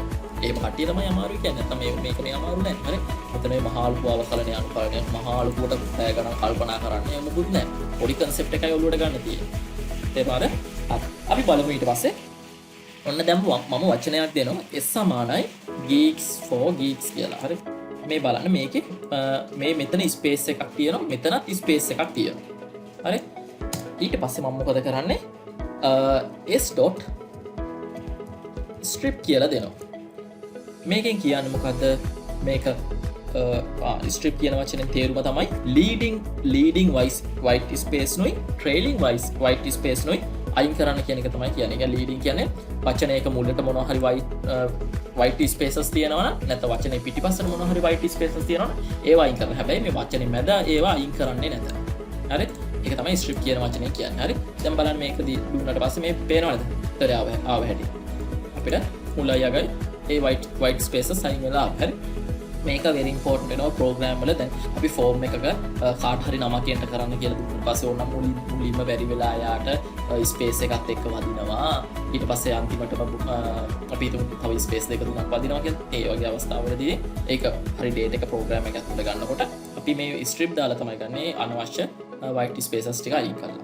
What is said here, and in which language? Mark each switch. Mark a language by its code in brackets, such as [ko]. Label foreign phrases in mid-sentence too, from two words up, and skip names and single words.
[si] එහෙම කට්ටිය තමයි අමාරුයි කියන්නේ. නැත්නම් මේක මේ අමාරු නෑ. හරි? මෙතන මේ මහලුපු අවකලන අනුකරණය මහලුපුවට පැය ගණන් කල්පනා කරන්න මොකුත් නෑ. පොඩි concept එකයි ඔළුවට ගන්න තියෙන්නේ. තේරුණාද? අපි බලමු ඊට පස්සේ. ඔන්න දැන් මම වචනයක් දෙනවා S සමානයි [en] geeks for geeks [si] කියලා. හරි? මේ බලන්න මේකේ මේ මෙතන ස්පේස් එකක් තියෙනවා. මෙතනත් ස්පේස් එකක් තියෙනවා. හරි? ඊට පස්සේ මම මොකද කරන්නේ? s.strip කියලා දෙනවා. මේකෙන් කියන්නේ මොකද්ද? මේක strip කියන වචනෙන් තේරුම තමයි [en] leading white space [si] නොයි [en] trailing white space [si] නොයි අයින් කරන්න කියන එක තමයි කියන්නේ. ඒ leading කියන්නේ වචනයක මුලට මොනවා හරි [en] white spaces [si] තියෙනවා නම් නැත්නම් වචනේ පිටිපස්සට මොනවා හරි [en] white spaces [si] තියෙනවා නම් ඒවා අයින් කරන්න. හැබැයි මේ වචනේ මැද ඒවා අයින් කරන්නේ නැත. හරි? ඒක තමයි strip කියන වචනේ කියන්නේ. හරි? දැන් බලන්න මේක දුන්නාට පස්සේ මේ පේනවද? උත්තරය ආව හැටි. අපිට මුලයි අගයි ඒ [en] white spaces [si] අයින් වෙලා හරි මේක [en] very important [si] වෙනවා program වල. දැන් අපි form එකක කාට හරි නමක් එන්ටර් කරන්න කියලා දුන්නාට පස්සේ ඕන මුලින්ම බැරි වෙලා යාට space එකත් එක්ක වදිනවා. ඊට පස්සේ අන්තිමටම අපි හිතමු තව space දෙක තුනක් වදිනවා කියලා. ඒ වගේ අවස්ථාවලදී ඒක හරි data එක program එක ඇතුළේ ගන්නකොට අපි මේ strip දාලා තමයි ගන්නේ අනවශ්‍ය [en] white spaces [si] ටික අයින් කරලා.